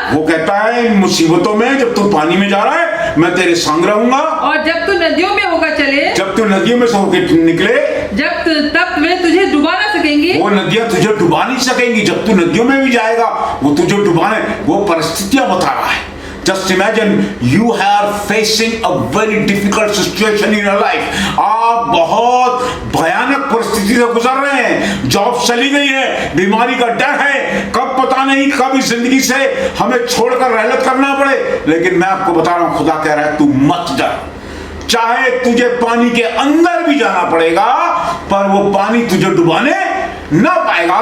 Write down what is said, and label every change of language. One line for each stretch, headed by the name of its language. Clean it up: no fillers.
Hindi: वो कहता है इन मुसीबतों में, जब तू पानी में जा रहा है, मैं तेरे संग रहूंगा। और जब तू नदियों में होकर चले, जब तू नदियों में से होकर निकले, तब वे तुझे डुबा ना सकेंगी। वो नदियां तुझे डुबा नहीं सकेंगी। जब तू नदियों में भी जाएगा, वो तुझे डुबाने, वो परिस्थितियां बता रहा है।
English: Just imagine you are facing a very difficult situation in your life.
Hindi: आप बहुत भयानक परिस्थिति से गुजर रहे हैं। जॉब चली गई है, बीमारी का डर है, कब पता नहीं कब इस जिंदगी से हमें छोड़कर रहलत करना पड़े। लेकिन मैं आपको बता रहा हूं, खुदा कह रहा है तू मत डर। चाहे तुझे पानी के अंदर भी जाना पड़ेगा, पर वो पानी तुझे डुबाने ना पाएगा।